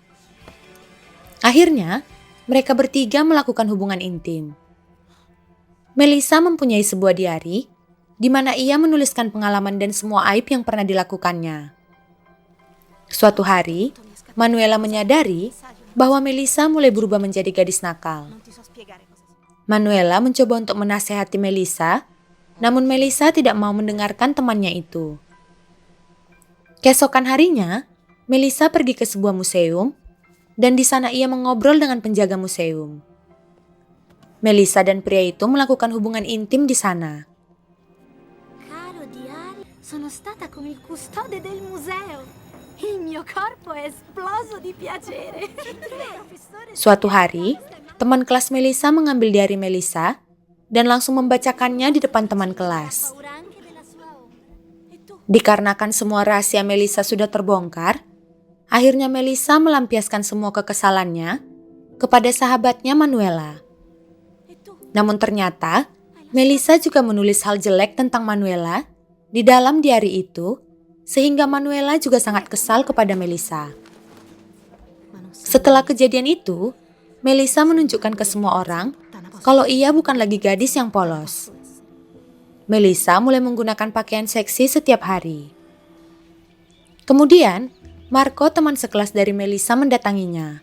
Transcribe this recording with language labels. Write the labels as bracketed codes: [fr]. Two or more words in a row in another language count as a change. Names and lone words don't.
[id] Akhirnya, mereka bertiga melakukan hubungan intim. Melissa mempunyai sebuah diari di mana ia menuliskan pengalaman dan semua aib yang pernah dilakukannya. Suatu hari, Manuela menyadari bahwa Melissa mulai berubah menjadi gadis nakal. [it] Non ti so spiegare cosa sia. [id] Manuela mencoba untuk menasehati Melissa, namun Melissa tidak mau mendengarkan temannya itu. Keesokan harinya, Melissa pergi ke sebuah museum dan di sana ia mengobrol dengan penjaga museum. Melissa dan pria itu melakukan hubungan intim di sana. [it] Caro diario, sono stata come il custode del museo. Il mio corpo è esploso di piacere. Professore, [id] Suatu hari, teman kelas Melissa mengambil diari Melissa dan langsung membacakannya di depan teman kelas. [it] paura anche della sua ombra. E tu? [id] Dikarenakan semua rahasia Melissa sudah terbongkar, akhirnya Melissa melampiaskan semua kekesalannya kepada sahabatnya Manuela. [it] E tu? [id] Namun ternyata, Melissa juga menulis hal jelek tentang Manuela di dalam diari itu, sehingga Manuela juga sangat kesal kepada Melissa. [it] Ma non sei [id] Setelah kejadian itu, Melissa menunjukkan ke semua orang kalau ia bukan lagi gadis yang polos. Melissa mulai menggunakan pakaian seksi setiap hari. Kemudian, Marco, teman sekelas dari Melissa, mendatanginya.